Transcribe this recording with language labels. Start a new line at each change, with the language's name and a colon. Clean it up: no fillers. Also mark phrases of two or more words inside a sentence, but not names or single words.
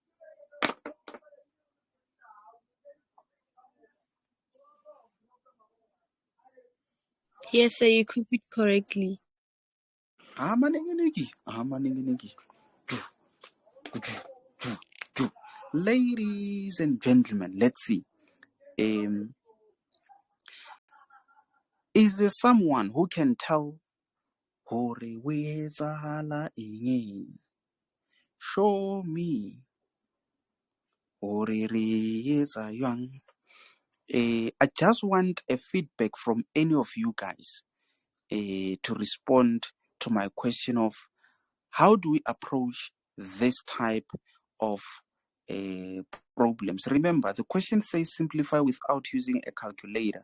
English: Yes, sir, you copied correctly. Ladies and gentlemen, let's see. Is there someone who can tell
Southern Sotho: hore we etsahala eng?
English: Show me
Southern Sotho: hore re etsa jwang?
English: I just want a feedback from any of you guys to respond to my question of how do we approach this type of problems. Remember, the question says simplify without using a calculator.